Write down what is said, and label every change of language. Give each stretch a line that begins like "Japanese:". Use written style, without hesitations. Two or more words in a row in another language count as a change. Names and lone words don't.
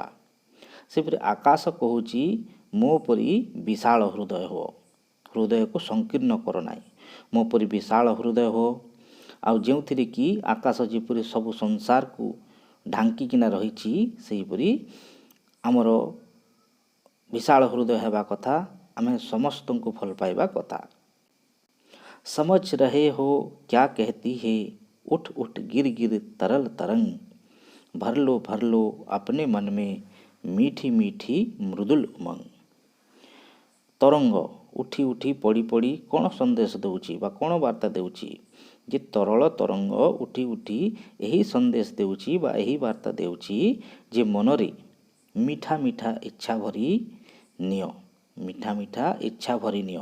Odia: ସେପରି ଆକାଶ କହୁଛି ମୋ ପରି ବିଶାଳ ହୃଦୟ ହୁଅ, ହୃଦୟକୁ ସଂକୀର୍ଣ୍ଣ କର ନାହିଁ, ମୋ ପରି ବିଶାଳ ହୃଦୟ ହୁଅ। ଆଉ ଯେଉଁଥିରେ କି ଆକାଶ ଯେପରି ସବୁ ସଂସାରକୁ ଢାଙ୍କିକିନା ରହିଛି, ସେହିପରି ଆମର ବିଶାଳ ହୃଦୟ ହେବା କଥା। ଆମେ ସମସ୍ତଙ୍କୁ ଭଲ ପାଇବା କଥା।
Hindi: समझ रहे हो क्या कहती है, उठ उठ गिर गिर तरल तरंग, भर लो अपने मन में मीठी मीठी मृदुल उमंग।
Odia: ତରଙ୍ଗ ଉଠି ଉଠି ପଡ଼ି ପଡ଼ି କ'ଣ ସନ୍ଦେଶ ଦେଉଛି ବା କ'ଣ ବାର୍ତ୍ତା ଦେଉଛି? ଯେ ତରଳ ତରଙ୍ଗ ଉଠି ଉଠି ଏହି ସନ୍ଦେଶ ଦେଉଛି ବା ଏହି ବାର୍ତ୍ତା ଦେଉଛି ଯେ ମନରେ ମିଠା ମିଠା ଇଚ୍ଛା ଭରି ନିଅ, ମିଠା ମିଠା ଇଚ୍ଛା ଭରି ନିଅ।